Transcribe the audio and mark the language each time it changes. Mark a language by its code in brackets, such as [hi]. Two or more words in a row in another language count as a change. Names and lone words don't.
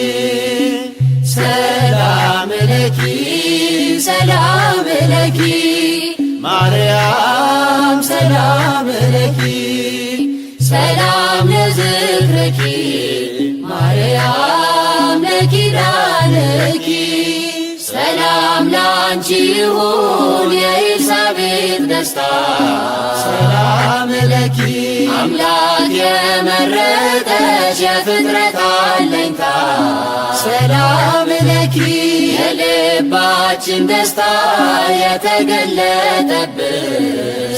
[gez] ሰላም ለኪ ሰላም ለኪ ማርያም ሰላም ለኪ፣ ሰላም ለዝክርኪ ማርያም ለኪዳንኪ። [am] ሰላም ላንቺ ይሁን የኤልሳቤጥ ደስታ፣ [gez] ሰላም ለኪ [am] አምላክ የመረጠሽ የፍጥረት አለኝታ። [gez] ሰላም ለኪ [am] የልባችን ደስታ የተገለጠብሽ፣